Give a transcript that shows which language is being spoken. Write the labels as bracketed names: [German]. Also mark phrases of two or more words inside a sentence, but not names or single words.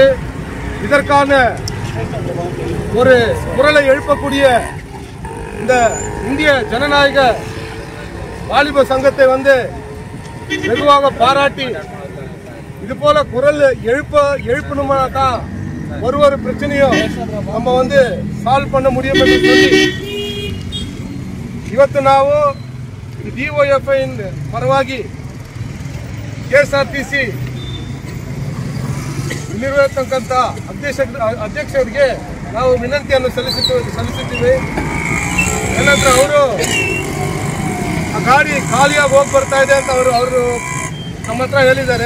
[Tamil] இதற்கான ஒரு குரலை எழுப்பக்கூடிய இந்த இந்திய ஜனநாயக வாலிப சங்கத்தை வெகுவாக பாராட்டி இது போல குரல் எழுப்பணுமா தான் ஒரு பிரச்சனையும் நம்ம சால்வ் பண்ண முடியும் என்று சொல்லி [Kannada] ಇವತ್ತು ನಾವು DYFI ಪರವಾಗಿ KSRTC ಇಲ್ಲಿರತಕ್ಕಂಥ ಅಧ್ಯಕ್ಷರಿಗೆ ನಾವು ವಿನಂತಿಯನ್ನು ಸಲ್ಲಿಸುತ್ತೀವಿ. ಏನಂದ್ರೆ ಅವರು ಆ ಗಾಡಿ ಖಾಲಿಯಾಗಿ ಹೋಗಿ ಬರ್ತಾ ಇದೆ ಅಂತ ಅವರು ನಮ್ಮ ಹತ್ರ ಹೇಳಿದ್ದಾರೆ.